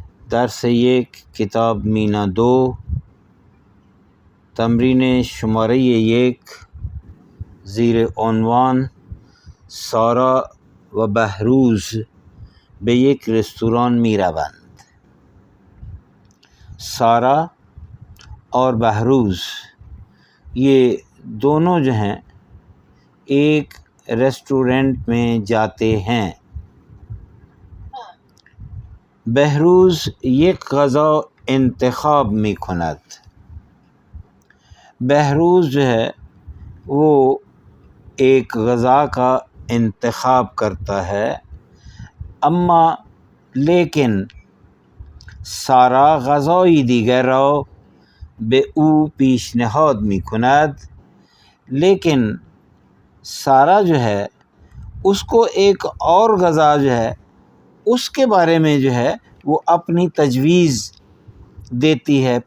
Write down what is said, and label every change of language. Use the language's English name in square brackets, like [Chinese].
[Persian] درس یک کتاب مینا 2 تمرین شماره 1 زیر عنوان سارا و بهروز به یک رستوران می روند. [Urdu] سارا اور بہروز یہ دونوں جو ہیں ایک ریسٹورنٹ میں جاتے ہیں. [Persian] بہروز یک غذا انتخاب می کند. [Urdu] بہروز جو ہے وہ ایک غذا کا انتخاب کرتا ہے، اما لیکن [Persian] سارا غذای دیگر را به او پیشنهاد می کند، [Urdu] لیکن سارا جو ہے اس کو ایک اور غذا جو ہے اس کے بارے میں جو ہے وہ اپنی تجویز دیتی ہے.